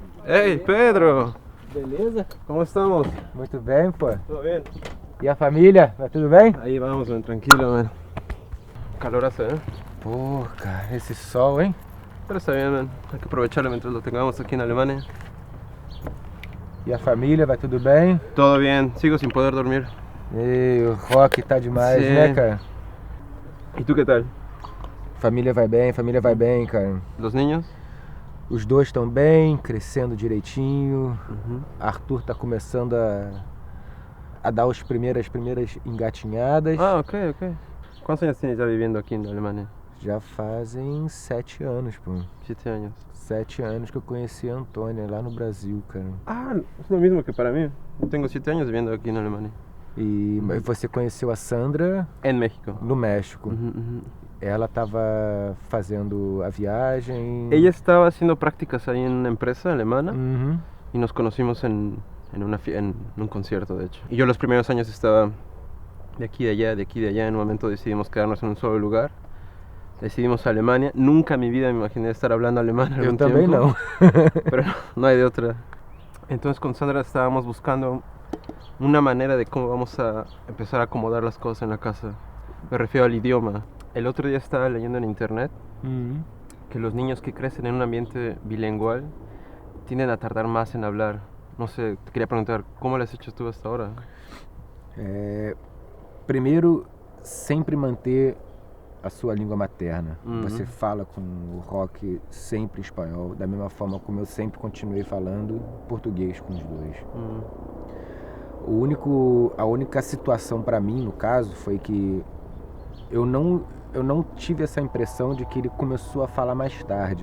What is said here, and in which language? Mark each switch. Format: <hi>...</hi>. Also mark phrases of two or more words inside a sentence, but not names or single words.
<es>Hey, Pedro!</es> <pt>Beleza?</pt> <es>¿Cómo estamos?</es> <pt>Muito bem, pô.</pt> <es>¿Todo bien?</es> <pt>E a família? Vai tudo bem?</pt> <es>Ahí vamos, man, tranquilo, man. Calor hace, ¿eh?</es> <pt>Pô, cara, esse sol, hein?</pt> <es>Pero está bien, man. Hay que aprovecharlo mientras lo tengamos aquí en Alemania.</es> <pt>E a família, vai tudo bem?</pt> <es>Todo bien, sigo sin poder dormir.</es> <pt>E o rock tá demais, Sim. né, cara?</pt> <es>¿Y tú qué tal?</es> <pt>Família vai bem, cara.</pt> <es>¿Los niños?</es> <pt>Os dois estão bem, crescendo direitinho. Ujú. Arthur tá começando a dar as primeiras engatinhadas. Ah, ok.</pt> <es>¿Cuántos años tienes ya viviendo aquí en Alemania?</es> <pt>Já fazem 7 anos, pô.</pt> <es>7 años.</es> <pt>7 anos que eu conheci a Antônia lá no Brasil, cara.</pt> <es>Ah, es lo mismo que para mí. Yo tengo 7 años viviendo aquí en Alemania.</es> <pt>E você conheceu a Sandra</pt> <es>En México.</es> <pt>no México. Ujú. Ela estava fazendo a viagem.</pt> <es>Ella estaba haciendo prácticas ahí en una empresa alemana. Uhum. Y nos conocimos en un concierto, de hecho. Y yo los primeros años estaba de aquí, de allá. En un momento decidimos quedarnos en un solo lugar. Decidimos Alemania. Nunca en mi vida me imaginé estar hablando alemán</es> <pt>Eu</pt> <es>algún</es> <pt>também</pt> <es>tiempo.</es> <pt>não.</pt> <es>Pero no hay de otra. Entonces con Sandra estábamos buscando una manera de cómo vamos a empezar a acomodar las cosas en la casa. Me refiero al idioma. El otro día estaba leyendo en internet Uhum. que los niños que crecen en un ambiente bilingüe tienden a tardar más en hablar. No sé, te quería preguntar, ¿cómo lo has hecho tú hasta ahora?</es> <pt>Primeiro, sempre manter a sua língua materna. Uhum. Você fala com o rock sempre espanhol, da mesma forma como eu sempre continuei falando português com os dois. A única situação para mim, no caso, foi que eu não tive essa impressão de que ele começou a falar mais tarde.</pt>